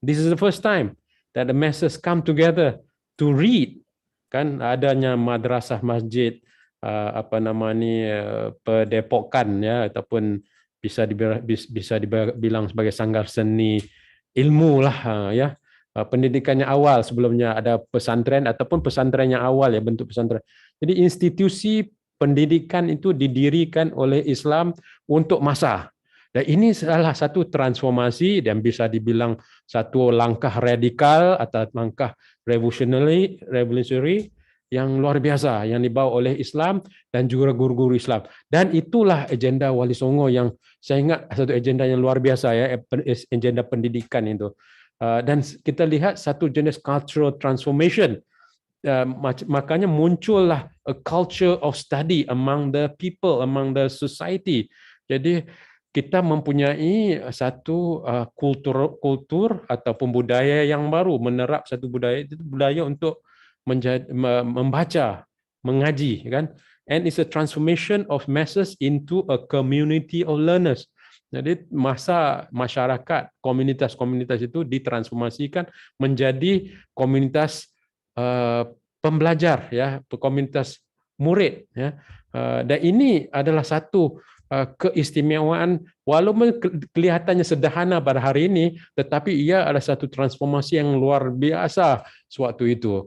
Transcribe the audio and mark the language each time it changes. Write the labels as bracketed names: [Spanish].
[English] This is the first time that the masses come together to read. [Indonesian] Kan adanya madrasah masjid, apa nama ni, padepokan ya, ataupun bisa dibilang sebagai sanggar seni ilmu lah ya. Pendidikannya awal, sebelumnya ada pesantren ataupun pesantren yang awal ya, bentuk pesantren. Jadi institusi pendidikan itu didirikan oleh Islam untuk masa. Dan ini salah satu transformasi dan bisa dibilang satu langkah radikal atau langkah revolutionary yang luar biasa yang dibawa oleh Islam dan juga guru-guru Islam. Dan itulah agenda Wali Songo yang saya ingat satu agenda yang luar biasa ya, agenda pendidikan itu. Dan kita lihat satu jenis [English] cultural transformation. [Indonesian] Makanya muncullah [English] a culture of study among the people, among the society. [Indonesian] Jadi kita mempunyai satu kultur ataupun budaya yang baru, menerap satu budaya, itu budaya untuk membaca, mengaji, kan? [English] And it's a transformation of masses into a community of learners. [Indonesian] Jadi masyarakat, komunitas-komunitas itu ditransformasikan menjadi komunitas pembelajar, ya, komunitas murid, ya. Dan ini adalah satu keistimewaan, walaupun kelihatannya sederhana pada hari ini, tetapi ia adalah satu transformasi yang luar biasa sewaktu itu.